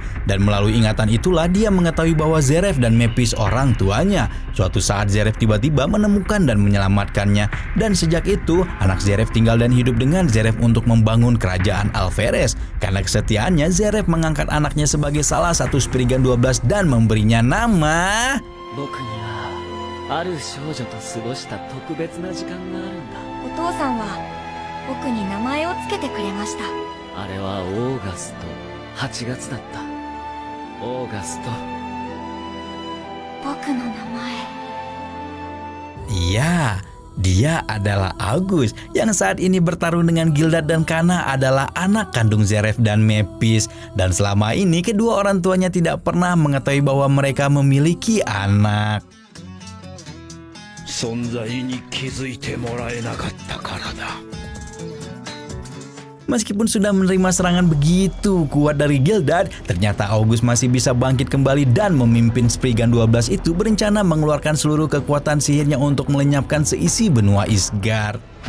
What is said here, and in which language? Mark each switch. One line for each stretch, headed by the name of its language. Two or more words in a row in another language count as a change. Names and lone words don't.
Indonesian: Dan melalui ingatan itulah dia mengetahui bahwa Zeref dan Mephiss orang tuanya. Suatu saat Zeref tiba-tiba menemukan dan menyelamatkannya. Dan sejak itu, anak Zeref tinggal dan hidup dengan Zeref untuk membangun kerajaan Alferes. Karena kesetiaannya, Zeref mengangkat anaknya sebagai salah satu Spriggan 12 dan memberinya nama...
Japanese: 僕にはある少女と過ごした特別な時間があるんだ。お父さんは僕に名前をつけてくれました。あれはオーガスト8月だった。オーガスト。僕の名前。
Indonesian: Iya, dia adalah August yang saat ini bertarung dengan Gildat dan Kana adalah anak kandung Zeref dan Mephiss. Dan selama ini kedua orang tuanya tidak pernah mengetahui bahwa mereka memiliki anak. Meskipun sudah menerima serangan begitu kuat dari Gildat, ternyata August masih bisa bangkit kembali dan memimpin Spriggan 12 itu berencana mengeluarkan seluruh kekuatan sihirnya untuk melenyapkan seisi benua Isgard.